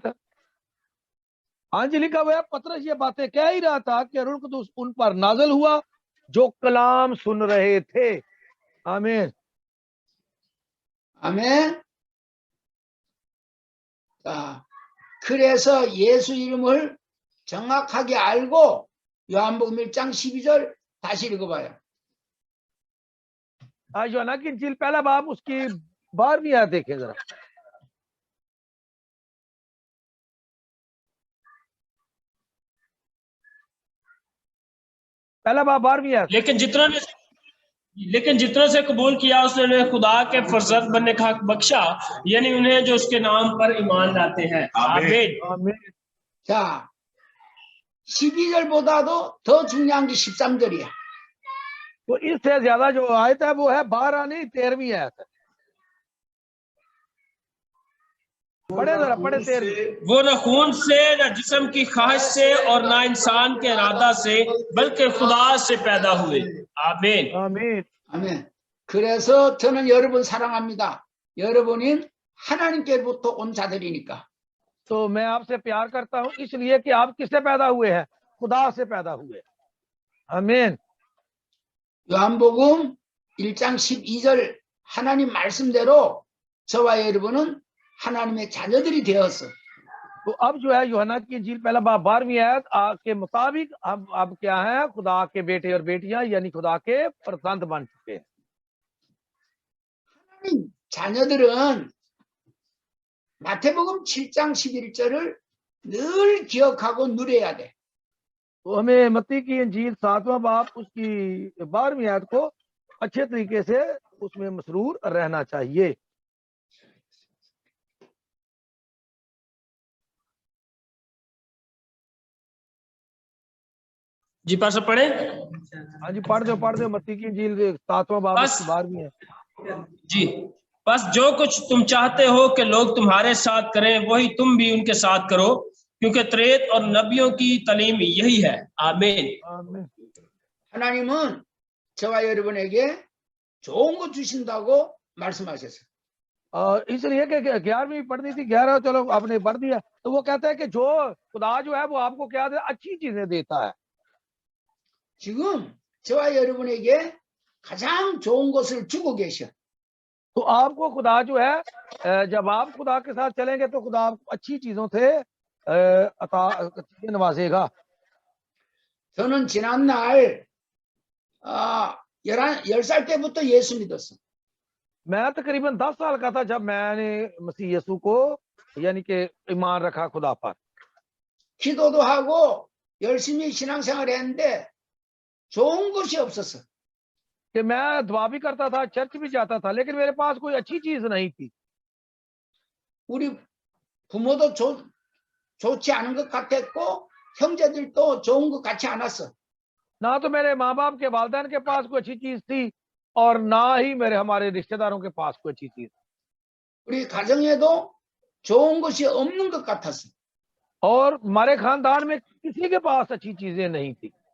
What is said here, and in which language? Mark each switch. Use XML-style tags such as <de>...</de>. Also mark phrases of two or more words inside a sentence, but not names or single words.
<ur>ہاں جی، لکھا ہوا ہے، پطرس یہ باتیں کہہ ہی رہا تھا کہ روح قدس ان پر نازل ہوا جو کلام سن رہے تھے. आमीन।</ur> <ko>아멘. 자, 그래서 예수 이름을 정확하게 알고 요한복음 1장 12절 다시 읽어봐요.</ko> <ur>یوحنا کی انجیل پہلا باب اس کی 12ویں آیت دیکھیں ذرا. پہلا باب 12ویں آیت. لیکن جتنوں سے قبول کیا اس نے انہیں خدا کے فرزند بننے کا حق بخشا، یعنی انہیں جو اس کے نام پر ایمان لاتے ہیں. आमीन।</ur> <ko>자, 12절보다도 더 중요한 게 13절이야.</ko> <ur>تو اس سے زیادہ جو آیت ہے وہ ہے 12 نہیں 13ویں آیت. پڑھے ذرا، پڑھے 13. وہ نہ خون سے، نہ جسم کی خواہش سے اور نہ انسان کے ارادہ سے، بلکہ خدا سے پیدا ہوئے. आमीन। आमीन।</ur> <ko>아멘. 그래서 저는 여러분 사랑합니다. 여러분은 하나님께로부터 온 자들이니까.</ko> <ur>تو میں آپ سے پیار کرتا ہوں اس لیے کہ آپ کس سے پیدا ہوئے ہیں? خدا سے پیدا ہوئے۔ آمین.</ur> <ko>요한복음 1장 12절 하나님 말씀대로 저와 여러분은 하나님의 자녀들이 되었어.</ko> <ur>تو اب جو ہے یوحنا کی انجیل پہلا باب 12ویں آیت کے مطابق ہم اب کیا ہے? خدا کے بیٹے اور بیٹیاں یعنی خدا کے پرسنت بن چکے ہیں.</ur> <ko>하나님 자녀들은 마태복음 7장 11절을 늘 기억하고 누려야 돼.</ko> <ur>تو ہمیں متی کی انجیل 7واں باب اس کی 12ویں آیت کو اچھے طریقے سے اس میں مسرور رہنا چاہیے. جی پاسٹر پڑھے. ہاں جی، پڑھ دو متی کی انجیل 7واں باب बस। اس کی 12ویں ہے. جی، بس جو کچھ تم چاہتے ہو کہ لوگ تمہارے ساتھ کریں، وہی تم بھی ان کے ساتھ کرو، کیونکہ توریت اور نبیوں کی تعلیم یہی ہے. आमीन। आमीन।</ur> <ko>하나님은 저와 여러분에게 좋은 거 주신다고 말씀하셨어요.</ko> <ur>اس لیے کہ 11ویں پڑھنی تھی، 11 چلو آپ نے پڑھ دیا. تو وہ کہتا ہے کہ جو خدا جو ہے وہ آپ کو کیا دے? اچھی چیزیں دیتا ہے.</ur> <ko>지금 저와 여러분에게 가장 좋은 것을 주고 계셔.</ko> <ur>تو آپ کو خدا جو ہے جب آپ خدا کے ساتھ چلیں گے تو خدا آپ کو اچھی چیزوں سے نوازے گا.</ur> <ko>저는 지난날 10살 때부터 예수 믿었어.</ko> <ur>میں تقریباً 10 سال کا تھا جب میں نے مسیح یسوع کو یعنی کہ ایمان رکھا خدا پر.</ur> <ko>기도도 하고 열심히 신앙생활 했는데 좋은 것이 없었어.</ko> <ur>کہ میں دعا بھی کرتا تھا، چرچ بھی جاتا تھا، لیکن میرے پاس کوئی اچھی چیز نہیں تھی.</ur> <ko>우리 부모도 좋지 않은 것 같았고 형제들도 좋은 것 같지 않았어.</ko> <ur>نہ تو میرے ماں باپ کے والدین کے پاس کوئی اچھی چیز تھی اور نہ ہی ہمارے رشتہ داروں کے پاس کوئی اچھی چیز.</ur> <ko>우리 가정에도 좋은 것이 없는 것 같았어.</ko> <ur>اور ہمارے خاندان میں کسی کے پاس اچھی چیزیں نہیں تھی.</ur>